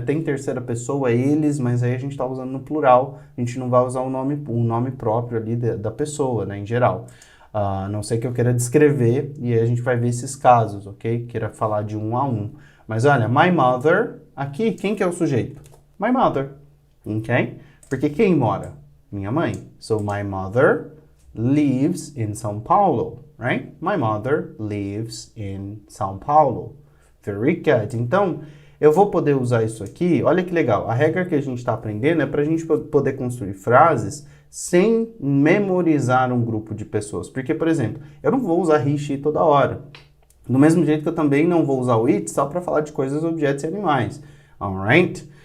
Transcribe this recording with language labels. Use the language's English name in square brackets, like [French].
[Portuguese] Tem terceira pessoa, eles, mas aí a gente está usando no plural, a gente não vai usar o nome próprio ali da pessoa, né, em geral. A não ser que eu queira descrever, e aí a gente vai ver esses casos, ok? Queira falar de um a um. Mas olha, my mother, aqui, quem que é o sujeito? [English] My mother, ok? [Portuguese] Porque quem mora? Minha mãe. [English] So, my mother lives in São Paulo, right? My mother lives in São Paulo. Very good. [Portuguese] Então, eu vou poder usar isso aqui. Olha que legal. A regra que a gente está aprendendo é para a gente poder construir frases sem memorizar um grupo de pessoas. Porque, por exemplo, eu não vou usar he, she toda hora. Do mesmo jeito que eu também não vou usar o it só para falar de coisas, objetos e animais. Alright?